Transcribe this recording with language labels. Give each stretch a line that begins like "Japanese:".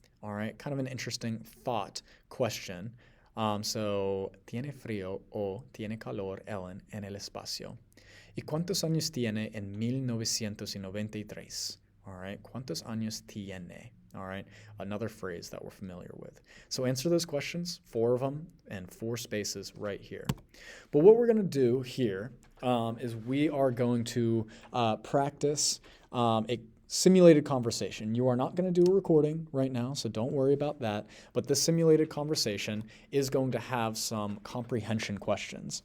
English: All right, kind of an interesting thought question.
Spanish: So, ¿tiene frío o tiene calor Ellen en el espacio? ¿Y cuántos años tiene en 1993?
English: All right,
Spanish: ¿cuántos años tiene?
English: All right, another phrase that we're familiar with. So answer those questions, 4 of them, and 4 spaces right here. But what we're going to do here is we are going to practice a simulated conversation. You are not going to do a recording right now, so don't worry about that. But this simulated conversation is going to have some comprehension questions.